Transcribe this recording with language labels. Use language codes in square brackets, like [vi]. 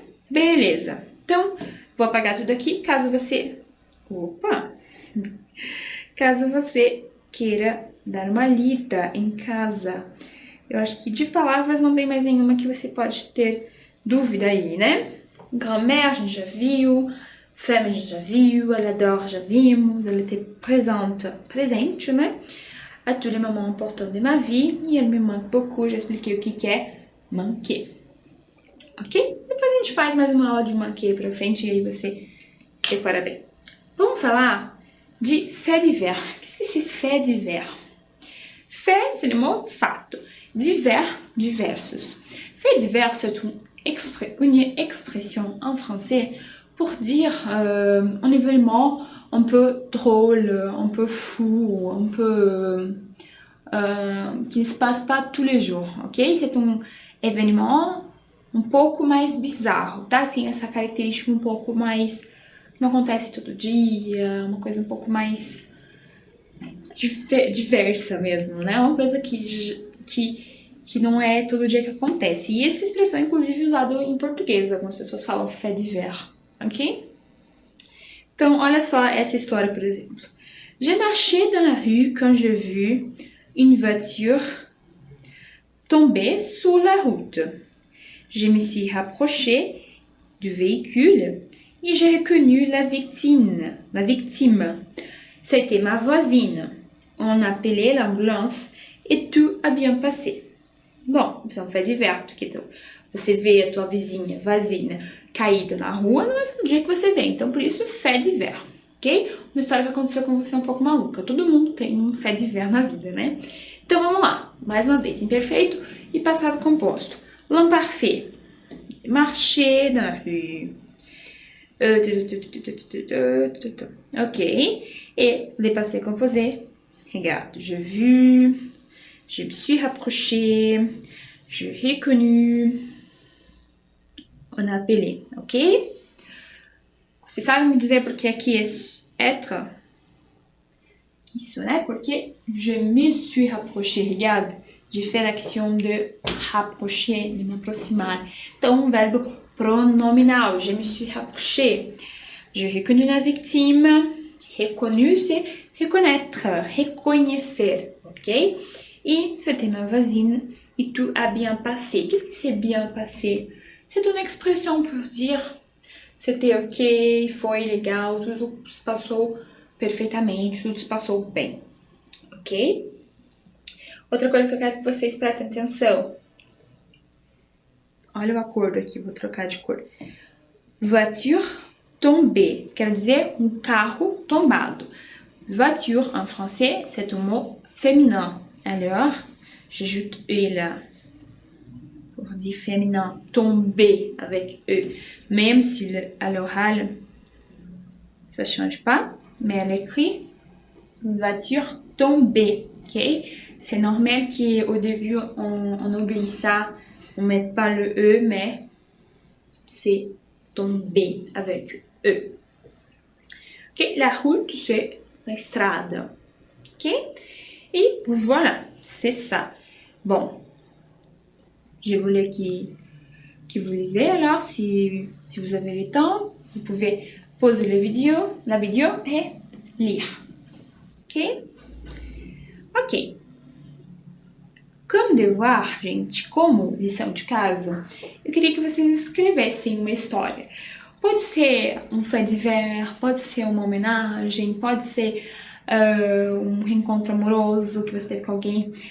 [pt] Beleza. Então, vou apagar tudo aqui, caso você caso você queira dar uma lida em casa. Eu acho que de palavras não tem mais nenhuma que você pode ter dúvida aí, né? Grammaire, a gente já viu. Femme, a gente já viu. Elle adore, já vimos. [fr] Elle était présente, presente, né? À tous les moments importants de ma vie. E elle me manque beaucoup. [pt] Já expliquei o que é manquer. Ok? Depois a gente faz mais uma aula de manquer pra frente e aí você decora bem. Vamos falar de fait divers. [fr] Qu'est-ce que c'est fait divers? Fait, c'est le mot fato. Divers, diversos. Fait divers, c'est une expression en français pour dire un événement un peu drôle, un peu fou, un peu qui ne se passe pas tous les jours, ok? [pt] C'est um événement um pouco mais bizarro, tá? Assim, essa característica um pouco mais... não acontece todo dia, uma coisa um pouco mais diversa mesmo, né? Uma coisa que não é todo dia que acontece. E essa expressão, inclusive, é usada em português. Algumas pessoas falam fait divers, ok? Então, olha só essa história, por exemplo. [fr] J'ai marché dans la rue quand j'ai vu une voiture tomber sur la route. Je me suis rapprochée du véhicule et j'ai reconnu la victime. C'était ma voisine. On a appelé l'ambulance et tout a bien passé. [pt] Bom, isso é um fait divers, porque então, você vê a tua vizinha, caída na rua, não é todo dia que você vê. Então, por isso, fait divers, ok? Uma história que aconteceu com você um pouco maluca. Todo mundo tem um fait divers na vida, né? Então, vamos lá. Mais uma vez, imperfeito e passado composto. [fr] L'imparfait. Marcher dans la rue. Ok. Et le passé composé. Regarde, j'ai vu, je me suis rapproché, j'ai reconnu, on a appelé, ok? [pt] Você sabe me dizer por que aqui é être? Isso, né? [fr] Porque je me suis rapproché. Regarde, j'ai fait l'action de rapprocher, de m'approximar. [pt] Então, um verbo pronominal. [fr] Je me suis rapproché. J'ai reconnu la victime. Reconnu, c'est reconnaître, reconhecer, ok? Et c'était ma voisine et tout a bien passé. Qu'est-ce que c'est bien passé? C'est une expression pour dire c'était ok, [pt] foi legal, tudo se passou perfeitamente, tudo se passou bem, ok? Outra coisa que eu quero que vocês prestem atenção. Olha o acordo aqui, vou trocar de cor. [fr] Voiture tombée, [pt] quer dizer um carro tombado. [fr] Voiture, en français, c'est un mot féminin. Alors, j'ajoute E là. Pour dire féminin, tomber avec E. Même si à l'oral, ça ne change pas. Mais à l'écrit, voiture tombée. Okay? C'est normal qu'au début, on oublie ça. On ne met pas le E, mais c'est tomber avec E. Okay? La route, c'est la strada, ok? Et voilà, c'est ça. Bon, je voulais que vous lisez alors, si vous avez le temps, vous pouvez pauser la vidéo et lire, ok? Ok. [pt] Como devoir, gente, como lição de casa, eu queria que vocês escrevessem uma história. Pode ser um fait divers, pode ser uma homenagem, pode ser um reencontro amoroso que você teve com alguém.